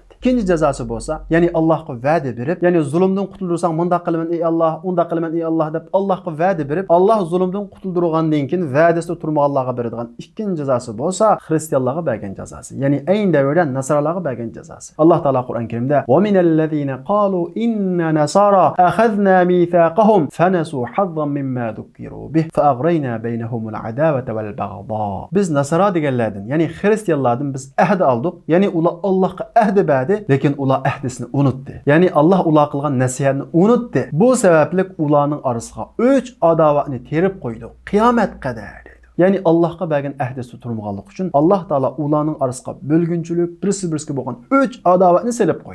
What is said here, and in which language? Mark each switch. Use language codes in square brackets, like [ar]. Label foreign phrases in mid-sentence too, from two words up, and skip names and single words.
[uz] İkinci cezası bo'lsa, ya'ni Allohga va'da berib, ya'ni zulmdan qutuldirsang, bundaq qilaman ey Alloh, undaq qilaman ey Alloh deb Allohga va'da berib, Alloh zulmdan qutuldirgandan keyin va'dasida turmaganlarga beradigan ikkinchi jazosi bo'lsa, xristianlarga bergan jazosi. Ya'ni ayni davrda nasaralarga bergan jazosi. Alloh taolo Qur'on Karimda: [ar] "وممن قالوا إنا نصارى أخذنا ميثاقهم فنسوا حظا مما ذكروا به فأغرينا بينهم العداوة والبغضاء." [uz] Biz nasara deganlardan, ya'ni xristianlardan biz ahd oldik, ya'ni ular Allohga ahd berdi. Lekin ular ahdisini unutdi. Ya'ni Alloh ular qilgan nasihatni unutdi. Bu sababli ularning orasiga 3 adovatni terib qo'ydi. Qiyomat qadar dedi. Ya'ni Allohga bergan ahdisi turmaganlik uchun Alloh taolo ularning orasiga bo'lgunchilik, birisi-birisiga bo'lgan 3 adovatni selib qo'ydi.